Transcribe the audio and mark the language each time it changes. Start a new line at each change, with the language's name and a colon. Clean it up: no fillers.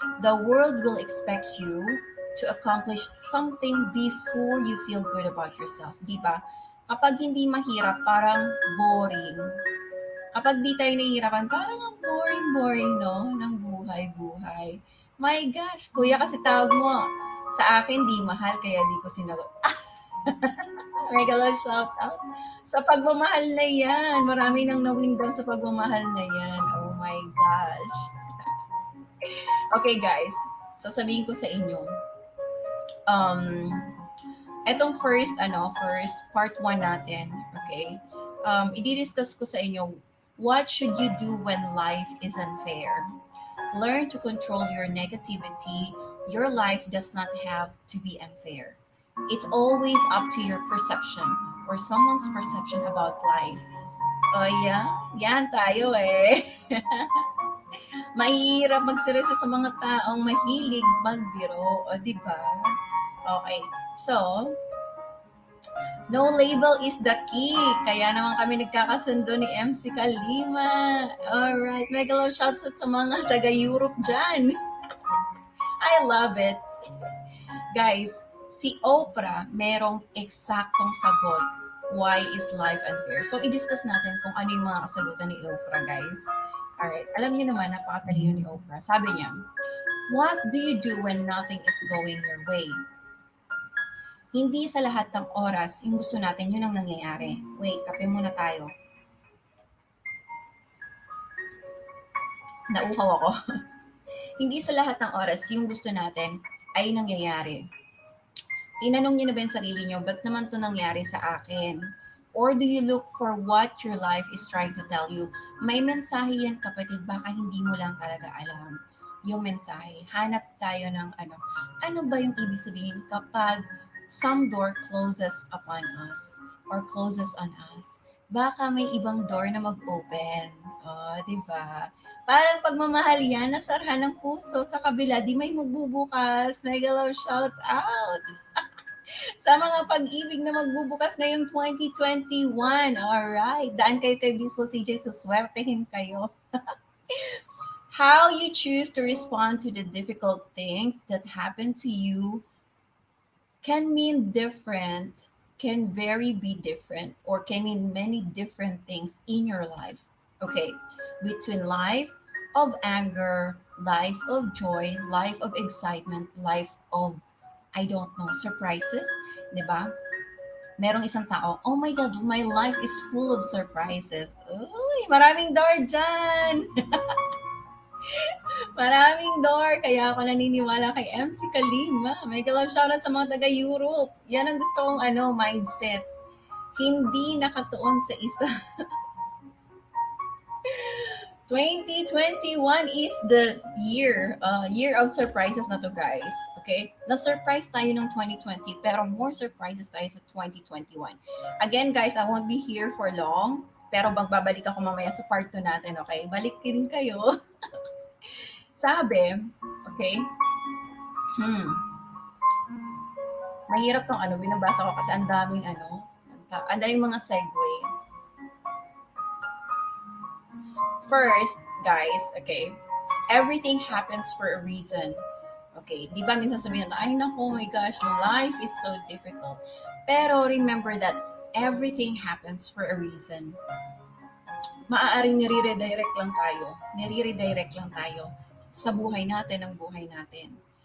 English: The world will expect you to accomplish something before you feel good about yourself.
Filipino: Diba? Kapag hindi mahirap, parang boring. Kapag di tayo nahihirapan, parang ang boring-boring, no? Ng buhay-buhay.
English: My gosh,
Filipino: kuya kasi tawag mo. Sa akin, di mahal, kaya di ko sinagot. Mega love shout out. Sa pagmamahal na yan. Marami nang nawindang sa pagmamahal na yan. Oh my gosh. Okay, guys. Sasabihin ko sa inyo. Um, Etong first part 1 natin, okay? I-discuss ko sa inyo,
English: what should you do when life is unfair? Learn to control your negativity. Your life does not have to be unfair. It's always up to your perception or someone's perception about life.
Filipino: Oh, yeah? Yan tayo eh. Mahirap magseryoso sa mga taong mahilig magbiro.
English: O, di ba? Okay. So, no label is the key.
Filipino: Kaya naman kami nagkakasundo ni MC Kalima. Alright.
English: Mega love shouts out
Filipino: sa mga taga-Europe dyan.
English: I love it.
Filipino: Guys, si Oprah merong eksaktong sagot.
English: Why is life unfair?
Filipino: So, i-discuss natin kung ano yung mga kasagutan ni Oprah, guys. Alright. Alam niyo naman, napakatalino ni Oprah.
English: Sabi niya, what do you do when nothing is going your way?
Filipino: Hindi sa lahat ng oras, yung gusto natin, yun ang nangyayari. Wait, kape muna tayo. Nauhaw ako. Hindi sa lahat ng oras, yung gusto natin, ay nangyayari. Tinanong niyo na ba yung sarili niyo, ba't naman to nangyari sa akin?
English: Or do you look for what your life is trying to tell you?
Filipino: May mensahe yan, kapatid, baka hindi mo lang talaga alam yung mensahe. Hanap tayo ng ano ba yung ibig sabihin kapag
English: some door closes upon us or closes on us?
Filipino: Baka may ibang door na mag-open. Oh, di ba? Parang pagmamahal yan, nasarhan ng puso sa kabila, di may magbubukas.
English: Mega love shout out!
Filipino: Sa mga pag-ibig na magbubukas ngayong 2021. Alright, daan kayo kay Blissful CJ, suswertehin kayo.
English: How you choose to respond to the difficult things that happen to you can mean different, can be different, or can mean many different things in your life. Okay, between life of anger, life of joy, life of excitement, life of, I don't know, surprises, di ba? Merong isang tao, oh my God, my life is full of surprises.
Filipino: Uy, maraming door dyan! Maraming door, kaya ako naniniwala kay MC Kalima. May love shoutout sa mga taga-Europe. Yan ang gusto kong mindset. Hindi nakatuon sa isa.
English: 2021 is the year of surprises
Filipino: na to,
English: guys.
Filipino: Okay? Na-surprise tayo ng 2020, pero
English: more surprises
Filipino: tayo sa 2021.
English: Again, guys, I won't be here for long,
Filipino: pero magbabalik ako mamaya sa part 2 natin,
English: okay?
Filipino: Balik din kayo. Sabi, okay? Mahirap tong binabasa ko kasi ang daming mga segue.
English: First, guys, okay, everything happens for a reason. Okay,
Filipino: di ba minsan sabihin natin, ay naku,
English: my gosh, life is so difficult. Pero remember that everything happens for a reason.
Filipino: Maaaring nire-redirect lang tayo sa buhay natin, ang buhay natin.